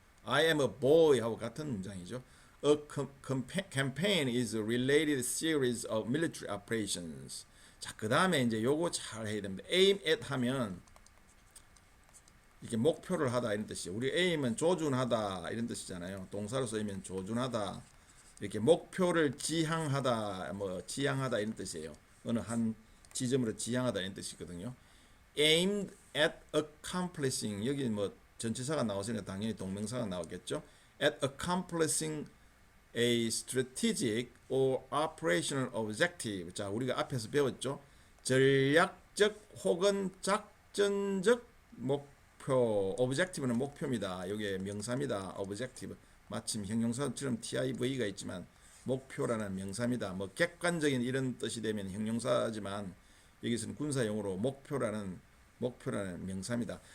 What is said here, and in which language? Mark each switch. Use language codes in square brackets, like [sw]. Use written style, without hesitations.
[en] I am a boy [ko] 하고 같은 문장이죠. [en] A campaign is a related series of military operations. [ko] 자, 그 다음에 이제 요거 잘 해야 됩니다. aim at 하면 이렇게 목표를 하다 이런 뜻이에요. 우리 aim은 조준하다 이런 뜻이잖아요. 동사로 쓰이면 조준하다. 이렇게 목표를 지향하다 이런 뜻이에요. 어느 한 지점으로 지향하다 이런 뜻이거든요. [en] aimed at accomplishing, [ko] 여기 뭐 전치사가 나왔으니까 당연히 동명사가 나오겠죠. [en] at accomplishing a strategic or operational objective. [ko] 자, 우리가 앞에서 배웠죠. 전략적 혹은 작전적 목표. objective는 목표입니다. 이게 명사입니다. objective. 마침 형용사처럼 TIV가 있지만 목표라는 명사입니다. 뭐 객관적인 이런 뜻이 되면 형용사지만 여기서는 군사용어로 목표라는 명사입니다.